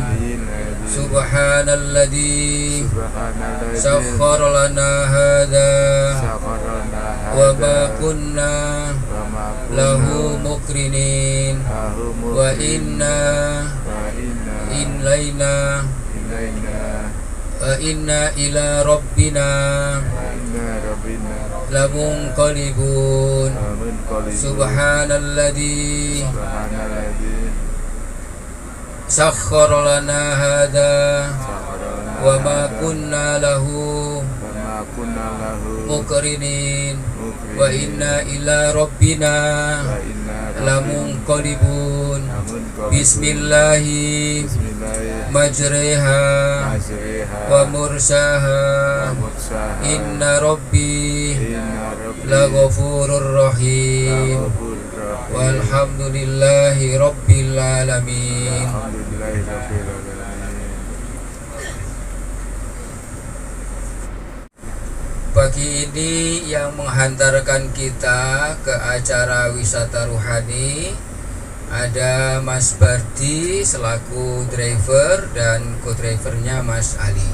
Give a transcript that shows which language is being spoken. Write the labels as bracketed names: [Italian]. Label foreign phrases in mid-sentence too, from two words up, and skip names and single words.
[Arabic] سبحان الذي سخر لنا هذا وما كنا له مقرنين وإنا إلى ربنا لمنقلبون. سبحان الذي سخر لنا هذا وما كنا له مقرنين وإنا إلى ربنا لمنقلبون. بسم الله مجراها ومرساها إن ربي لغفور رحيم والحمد لله رب العالمين. [Indonesian] Pagi ini yang menghantarkan kita ke acara wisata ruhani ada Mas Bardi selaku driver dan co-drivernya Mas Ali.